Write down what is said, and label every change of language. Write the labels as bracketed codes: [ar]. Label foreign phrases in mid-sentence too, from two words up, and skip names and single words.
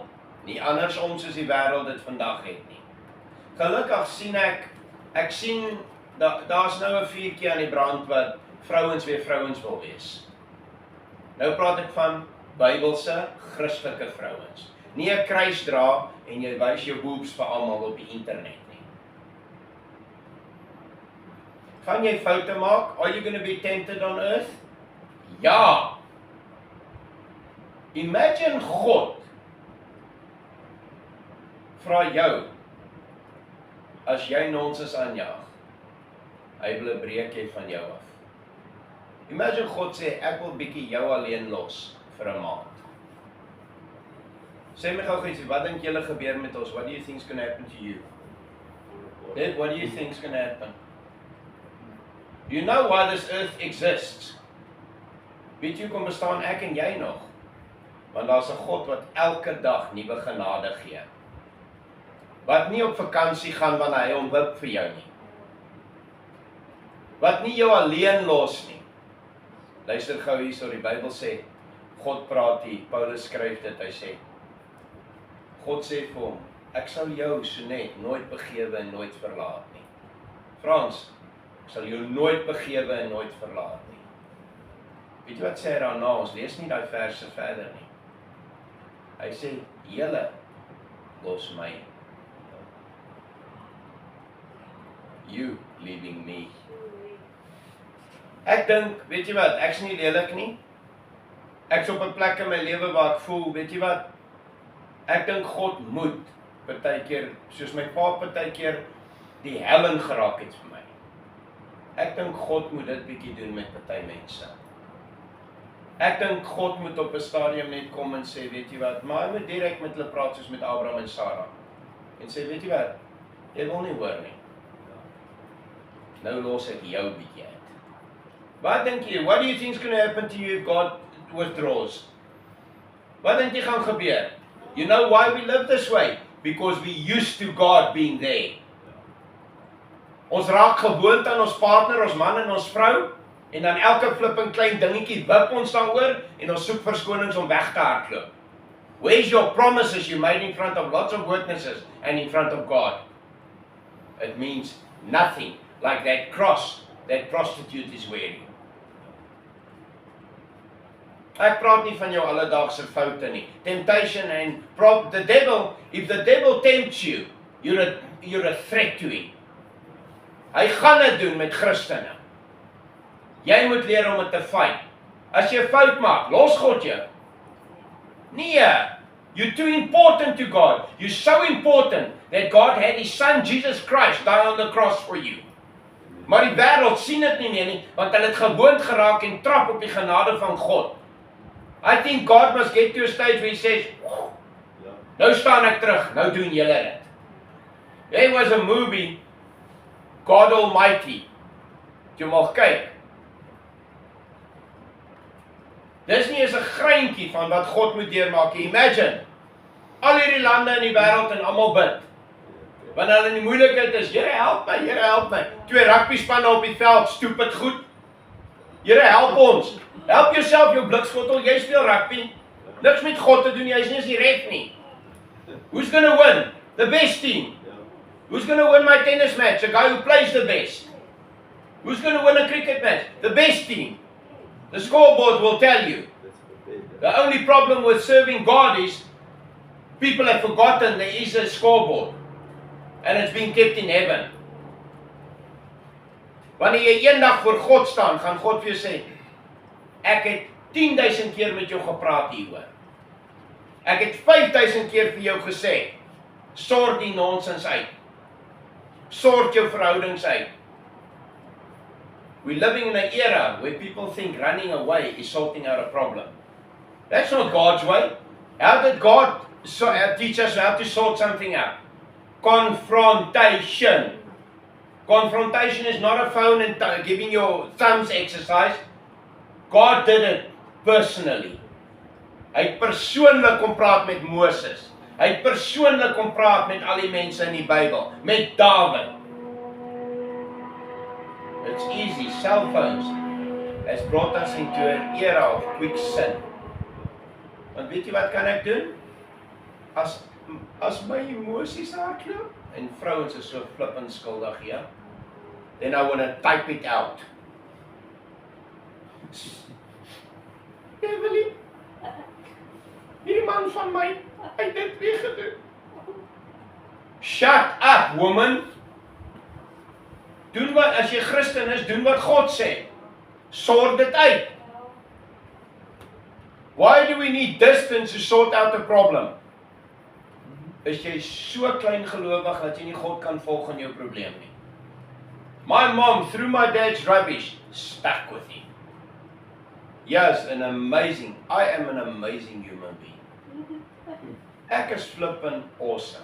[af] Nie andersom soos die wêreld dit vandag het nie. Gelukkig sien ek sien daar's nou 'n vuurtjie aan die brand wat vrouens weer vrouens wil wees. Nou praat ek van Bybelse, Christelike vrouens. Nie 'n kruis dra en jy wys jou boobs vir almal op die internet nie. Gaan jy foute maak? [en] Are you going to be tempted on earth? [af] Ja. Imagine God vra jou as jy nonsens aanjaag. Hy wil 'n breekie van jou af. Imagine God sê ek wil bietjie jou alleen los vir 'n maand. Sê my gou ietsie, wat dink julle gebeur met ons? [en] What do you think is going to happen to you? What do you think is going to happen? You know why this earth exists. [af] Weet jy kom bestaan ek en jy nog? Want daar's 'n God wat elke dag nuwe genade gee. Wat nie op vakansie gaan wanneer hy hom wip vir jou nie. Wat nie jou alleen los nie. Luister gou hierso, die Bybel sê, God praat hier, Paulus skryf dit, hy sê, God sê vir hom, ek sal jou, Sonet, nooit begewe en nooit verlaat nie. Frans, ek sal jou nooit begewe en nooit verlaat nie. Weet jy wat sê hy daarna, ons lees nie die verse verder nie. Hy sê, julle los my. [en] You leaving me. [af] Ek dink, weet jy wat, ek's nie lelik nie. Ek's op 'n plek in my lewe waar ek voel, weet jy wat, ek dink God moet partykeer, soos my pa partykeer die hel in geraak het vir my. Ek dink God moet dit bietjie doen met party mense. Ek dink God moet op 'n stadium net kom en sê, weet jy wat, maar hy moet direk met hulle praat soos met Abraham en Sarah. En sê, weet jy wat, jy wil nie hoor nie. Nou los ek jou bietjie uit. Wat dink jy? [en] What do you think is going to happen to you if God withdraws? [af] Wat dink jy gaan gebeur? [en] You know why we live this way? Because we used to God being there. [af] Ons raak gewoond aan ons partner, ons man en ons vrou, en dan elke flipping klein dingetjie wip ons daaroor en ons soek verskonings om weg te hardloop. [en] Where's your promises you made in front of lots of witnesses and in front of God? It means nothing, like that cross that prostitute is wearing. [af] Ek praat nie van jou alledaagse foute nie. [en] Temptation and the devil, if the devil tempts you, you're a threat to him. [af] Hy gaan dit doen met Christene. Jy moet leer om dit te fight. As jy 'n fout maak, los God jou. Nee, [en] you're too important to God. You're so important that God had his son Jesus Christ die on the cross for you. [af] Maar die wêreld sien dit nie meer nie, want hulle het gewoond geraak en trap op die genade van God. [en] I think God must get to a stage where he says, [af] nou staan ek terug, nou doen julle dit. [en] There was a movie, God Almighty. [af] Jy mag kyk. Dis nie eens 'n greintjie van wat God moet deurmaak. Imagine, al hierdie lande in die wêreld en almal bid. Wanneer hulle in die moeilikheid is, Here help my, Here help my. 2 rugby spanne op die veld, stoep dit goed. Here help ons. Help jouself, jou blikskottel, jy speel rugby. Niks met God te doen, jy is nie eens die ref nie. [en] Who's going to win? The best team. Who's going to win my tennis match? The guy who plays the best. Who's going to win a cricket match? The best team. The scoreboard will tell you. The only problem with serving God is people have forgotten there is a scoreboard. And it's being kept in heaven. [af] Wanneer jy eendag voor God staan, gaan God vir jou sê, ek het 10,000 keer met jou gepraat hieroor. Ek het 5,000 keer vir jou gesê, sort die nonsens uit. Sort jou verhoudings uit. [en] We're living in an era where people think running away is sorting out a problem. That's not God's way. How did God teach us how to sort something out? Confrontation. Confrontation is not a phone and giving your thumbs exercise. God did it personally. Hy het persoonlik kom praat met Moses. Hy het persoonlik kom praat met al die mense in die Bybel, met Dawid. It's easy. Cell phones has brought us into an era of quick sin. [af] Want weet jy wat kan ek doen? As my emosies hardloop, en vrouens is so flippend skuldig, ja? [en] Then I want to type it out. [af] Evelyn, hierdie man van my, hy het dit weer gedoen. [en] Shut up, woman. [af] Doen wat, as jy Christen is, doen wat God sê. Sort dit uit. Why do we need distance to sort out a problem? Is jy so klein gelowig dat jy nie God kan volg in jou probleem nie? [en] My mom, through my dad's rubbish, stuck with him. Yes, I am an amazing human being. [af] Ek is [en] flippin' awesome.